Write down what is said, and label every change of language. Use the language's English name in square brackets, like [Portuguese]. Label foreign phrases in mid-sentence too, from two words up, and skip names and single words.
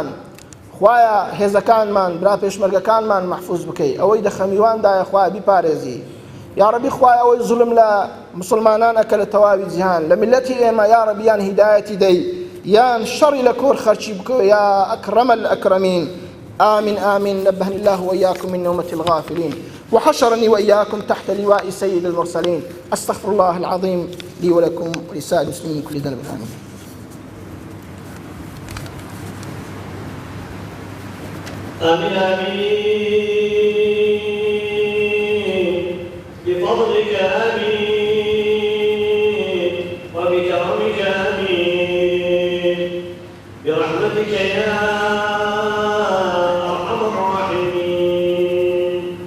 [Central Kurdish] خوایە هێزەکانمان، برا پێشمەرگەکانمان محفوظ بکەی، ئەوەی دەخەمیواندایە خوایە بیپارێزی [Arabic] یا ربی. [Central Kurdish] خوایە ئەوەی زوڵم لە مسلمانان ئەکە لە تەواوی جیهان، لە میلەتی ئێمە [Arabic] یا ربی [Central Kurdish] یان هیدایەتی دەی یان شەڕی لە کۆر خەرچی بکە [Arabic] یا ئەکرەمە الئەکرەمین. آمين آمين. نبهني الله وإياكم من نومة الغافلين وحشرني وإياكم تحت لواء سيد المرسلين. أستغفر الله العظيم لي ولكم ولسائر المسلمين من كل ذنب. آمين. آمين آمين بفضلك آمين وبكرمك آمين برحمتك يا أرحم الراحمين.